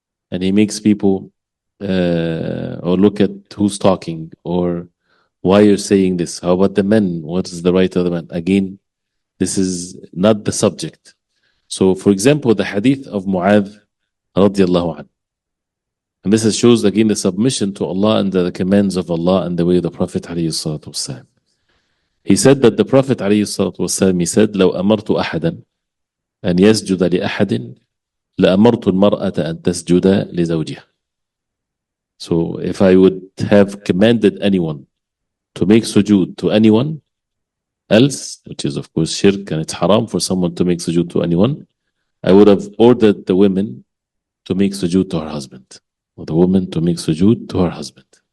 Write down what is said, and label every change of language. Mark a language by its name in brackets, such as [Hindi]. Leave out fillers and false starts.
[English] And he makes people, or look at who's talking, or why you're saying this. How about the men? What is the right of the men? Again, this is not the subject. So, for example, the hadith of Mu'adh radiallahu anhu. And this shows again the submission to Allah and the commands of Allah and the way of the Prophet alayhi salatu wasalam. He said that the Prophet alayhi salatu wasalam, he said, [Arabic] لو أمرت أحدا أن يسجد لأحد لأمرت المرأة أن تسجد لزوجها. [English] So if I would have commanded anyone to make sujood to anyone else, which is of course shirk and it's haram for someone to make sujood to anyone, I would have ordered the women to make sujood to her husband, or the woman to make sujood to her husband.